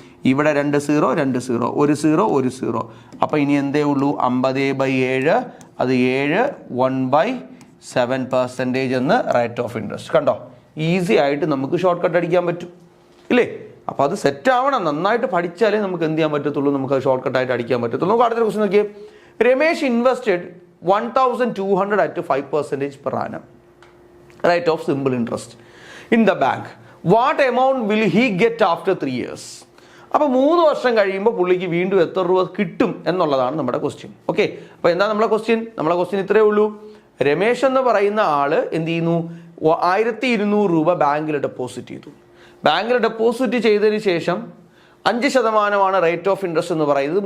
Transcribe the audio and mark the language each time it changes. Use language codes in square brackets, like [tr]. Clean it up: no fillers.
[ml] ഇവിടെ 2 സീറോ, ഒരു സീറോ. അപ്പോൾ ഇനി എന്തേ ഉള്ളൂ? 50/7. അത് 7 1/7% എന്ന് റേറ്റ് ഓഫ് ഇൻട്രസ്റ്റ്. കണ്ടോ? ഈസി ആയിട്ട് നമുക്ക് ഷോർട്ട് കട്ട് അടിക്കാൻ പറ്റും ഇല്ലേ? അപ്പോൾ അത് സെറ്റ് ആവണം. നന്നായിട്ട് പഠിച്ചാലേ നമുക്ക് എന്ത് ചെയ്യാൻ പറ്റത്തുള്ളൂ? നമുക്ക് അത് ഷോർട്ട് കട്ടായിട്ട് അടിക്കാൻ പറ്റത്തുള്ളൂ. നമുക്ക് അടുത്ത ക്വസ്റ്റ്യൻ നോക്കിയേ. [en] Ramesh invested 1200 at 5% per annum rate of simple interest in the bank. What amount will he get after 3 years? [ml] അപ്പോൾ 3 വർഷം കഴിയുമ്പോൾ പുള്ളിക്ക് വീണ്ടും എത്ര രൂപ കിട്ടും എന്നുള്ളതാണ് നമ്മുടെ ക്വസ്റ്റ്യൻ. ഓക്കെ, അപ്പോൾ എന്താ നമ്മളെ ക്വസ്റ്റ്യൻ? ഇത്രയേ ഉള്ളൂ. രമേശ് എന്ന് പറയുന്ന ആള് എന്ത് ചെയ്യുന്നു? 1200 രൂപ ബാങ്കിൽ ഡെപ്പോസിറ്റ് ചെയ്തു. ബാങ്കിൽ ഡെപ്പോസിറ്റ് ചെയ്തതിന് ശേഷം 5% റേറ്റ് ഓഫ് ഇൻട്രസ്റ്റ് എന്ന് പറയുന്നത്.